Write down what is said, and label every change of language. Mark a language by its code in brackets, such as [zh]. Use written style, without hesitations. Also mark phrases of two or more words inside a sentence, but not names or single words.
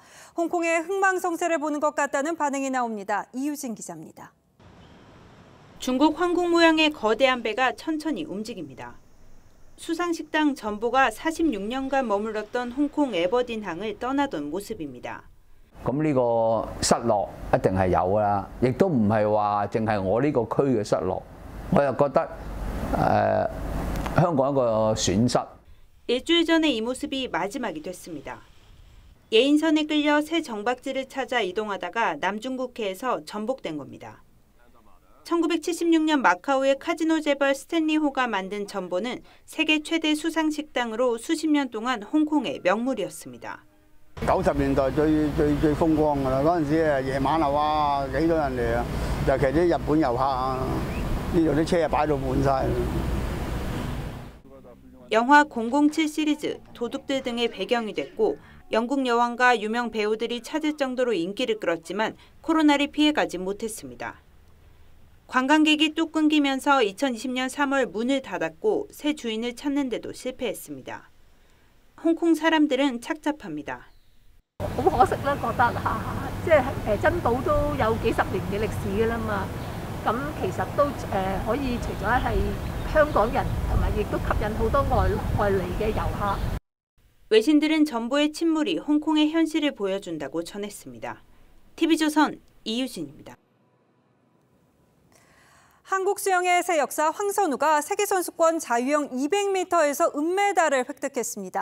[ko] 홍콩의 흥망성쇠를 보는 것 같다는 반응이 나옵니다. 이유진 기자입니다. 중국 황궁 모양의 거대한 배가 천천히 움직입니다. 수상식당 전보가 46년간 머물렀던 홍콩 에버딘항을 떠나던 모습입니다. [yue] 咁呢個失落一定係有㗎啦，亦都唔係話淨係我呢個區嘅失落，我又覺得香港一個損失。 [ko] 일주일 전에 이 모습이 마지막이 됐습니다. 예인선에 끌려 새 정박지를 찾아 이동하다가 남중국해에서 전복된 겁니다. 1976년 마카오의 카지노 재벌 스탠리 호가 만든 전보는 세계 최대 수상식당으로 수십 년 동안 홍콩의 명물이었습니다. [yue] 90 年代最風光㗎啦！嗰陣時夜晚啊，哇幾多人嚟啊！尤其啲日本遊客啊，呢度啲車啊擺到滿晒。 [ko] 영화 007 시리즈, 도둑들 등의 배경이 됐고 영국 여왕과 유명 배우들이 찾을 정도로 인기를 끌었지만 코로나를 피해가지 못했습니다. 관광객이 뚝 끊기면서 2020년 3월 문을 닫았고 새 주인을 찾는 데도 실패했습니다. 홍콩 사람들은 착잡합니다. [yue] 好可惜啦，覺得即係珍寶都有幾十年嘅歷史㗎啦嘛。咁其實都可以除咗係香港人，同埋亦都吸引好多外嚟嘅遊客。 [ko] 외신들은 전보의 침몰이 홍콩의 현실을 보여준다고 전했습니다. TV조선 이유진입니다. 한국 수영의 새 역사 황선우가 세계선수권 자유형 200m에서 은메달을 획득했습니다.